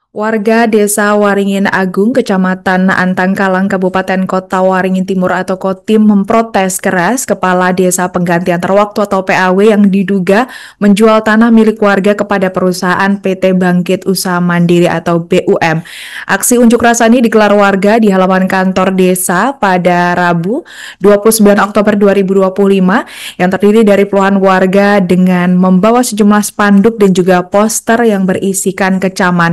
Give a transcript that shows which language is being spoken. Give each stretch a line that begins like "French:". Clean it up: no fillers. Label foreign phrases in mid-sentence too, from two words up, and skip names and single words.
Indonesian: Warga Desa Waringin Agung, Kecamatan Antangkalang, Kabupaten Kota Waringin Timur atau Kotim memprotes keras Kepala Desa Pengganti Antar Waktu atau PAW yang diduga menjual tanah milik warga kepada perusahaan PT Bangkit Usaha Mandiri atau BUM. Aksi unjuk rasa ini digelar warga di halaman kantor desa pada Rabu 29 Oktober 2025 yang terdiri dari puluhan warga dengan membawa sejumlah spanduk dan juga poster yang berisikan kecaman.